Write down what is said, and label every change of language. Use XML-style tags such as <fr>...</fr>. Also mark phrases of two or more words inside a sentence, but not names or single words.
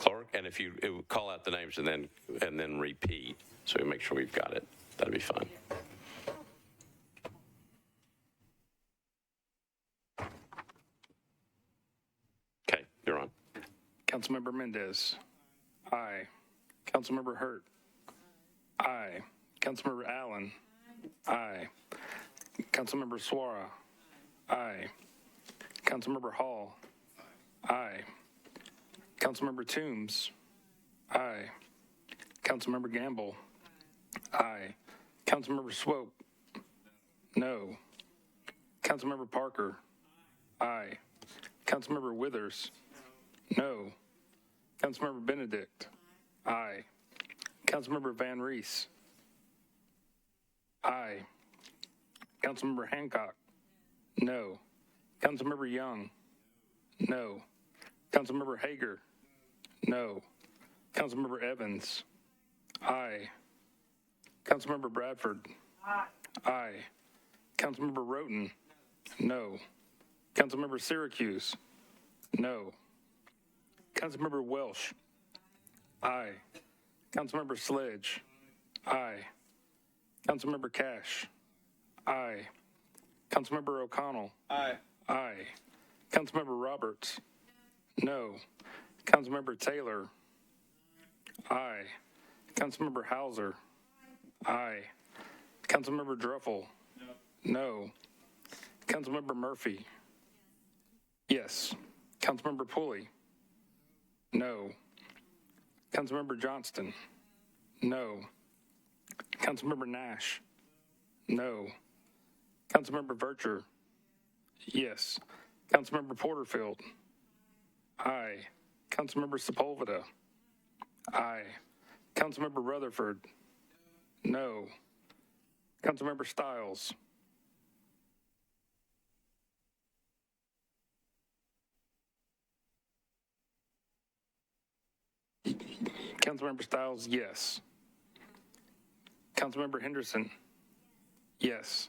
<en>Clerk, and if you call out the names and then repeat, so we make sure we've got it, that'd be fine. Okay, you're on. Councilmember Mendez. Aye. Councilmember Hurt. Aye. Councilmember Allen. Aye. Councilmember Suara. Aye. Councilmember Hall. Aye. Councilmember Toombs. Aye. Councilmember Gamble. Aye. Councilmember Swope. No. Councilmember Parker. Aye. Councilmember Withers. No. Councilmember Benedict. Aye. Councilmember Van Rees. Aye. Councilmember Hancock. No. Councilmember Young. No. Councilmember Hager. No. Councilmember Evans. Aye. Councilmember Bradford. Aye. Councilmember Roten. No. Councilmember Syracuse. No. Councilmember Welsh. Aye. Councilmember Sledge. Aye. Councilmember Cash. Aye. Councilmember O'Connell. Aye. Aye. Councilmember Roberts. No. Councilmember Taylor. Aye. Councilmember Hauser. Aye. Councilmember Druffel. No. Councilmember Murphy. Yes. Councilmember Pulley. No. Councilmember Johnston. No. Councilmember Nash. No. Councilmember Vercher. Yes. Councilmember Porterfield. Aye. Councilmember Sepulveda. Aye. Councilmember Rutherford. No. Councilmember Stiles. Councilmember Stiles, yes. Councilmember Henderson, yes.</en>